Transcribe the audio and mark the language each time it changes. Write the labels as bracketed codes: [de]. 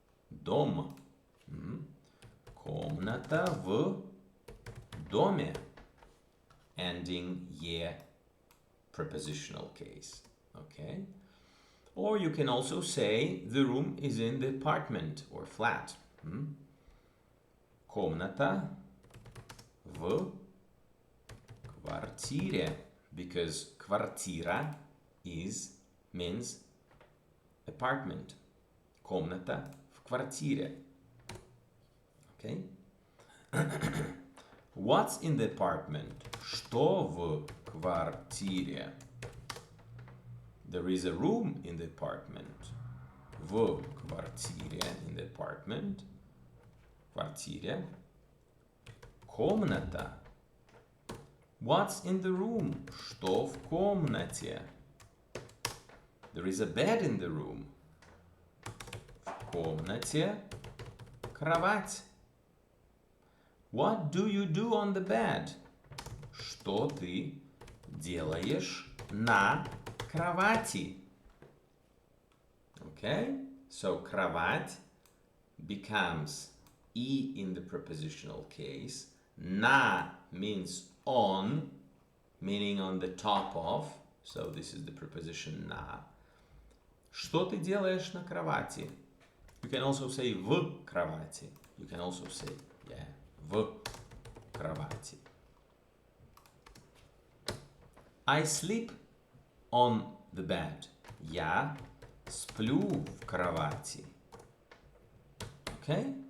[ru] Дом. Комната в доме. [en] Ending ye, prepositional case. Okay? Or you can also say the room is in the apartment or flat. [ru] Комната в квартире, [en] because [ru] квартира [en] means apartment. [ru] Комната в квартире. Okay? [en] What's in the apartment? [ru] Что в квартире? [en] There is a room in the apartment. [ru] В квартире, [en] in the apartment. [ru] Квартире. Комната. [en] What's in the room? [ru] Что в комнате? [en] There is a bed in the room. [ru] В комнате кровать. [en] What do you do on the bed? [ru] Что ты делаешь на кровати? [en] Okay? So кровать becomes E in the prepositional case. На means on, meaning on the top of. So this is the preposition на. [ru] Что ты делаешь на кровати? [en] You can also say [ru] в кровати. [en] You can also say, yeah, в кровати. I sleep on the bed. [ru] Я сплю в кровати. [en] Okay?